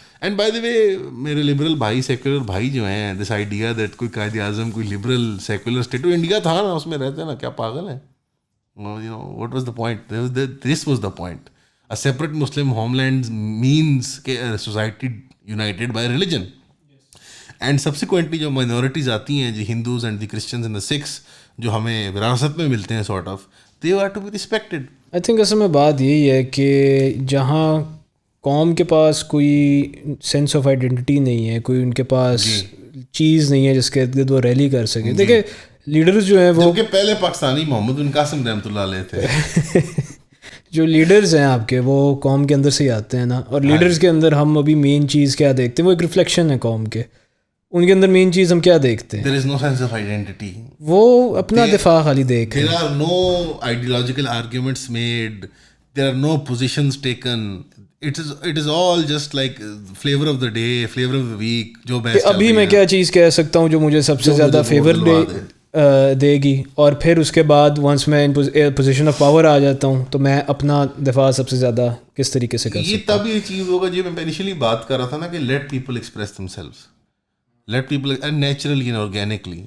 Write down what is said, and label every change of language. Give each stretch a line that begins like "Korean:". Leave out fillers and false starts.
English: And by the way میرے liberal بھائی secular بھائی جو ہیں دس آئیڈیا دیٹ کوئی قائد اعظم کوئی لبرل سیکولر اسٹیٹ انڈیا تھا نا اس میں رہتے ہیں نا کیا پاگل ہیں what was the point this was the point A separate Muslim homeland means کہ society united by religion. And subsequently جو minorities آتی ہیں جو Hindus and the Christians and the Sikhs جو ہمیں وراثت میں ملتے ہیں sort of, they are to be respected.
Urdu: I think اصل میں بات یہی ہے کہ جہاں قوم کے پاس کوئی سینس آف آئیڈینٹی نہیں ہے, کوئی ان کے پاس چیز نہیں ہے جس کے ارد گرد وہ ریلی کر سکے. دیکھیں لیڈرز جو ہیں وہ پہلے پاکستانی محمد بن قاسم رحمۃ اللہ علیہ تھے. جو لیڈرز ہیں آپ کے وہ قوم کے اندر سے ہی آتے ہیں نا, اور لیڈرز کے اندر ہم ابھی مین چیز کیا دیکھتے ہیں, وہ ایک ریفلیکشن ہے قوم کے, ان کے اندر مین چیز ہم کیا دیکھتے ہیں,
English: There is no sense of identity.
Urdu: وہ اپنا دفاع خالی دیکھ.
English: There are no ideological arguments made. There are no positions taken. It is all just like flavor of the day, flavor of the week.
Urdu: جو بیسٹ ابھی میں کیا چیز کہہ سکتا ہوں جو مجھے سب سے زیادہ فیور دے گی, اور پھر اس کے بعد ونس میں پوزیشن آف پاور آ جاتا ہوں تو میں اپنا دفاع سب سے زیادہ کس طریقے سے کر سکتا ہوں. یہ تب یہ چیز ہوگا جو میں انیشلی بات کر رہا تھا نا کہ let people express them selves, let people naturally and organically.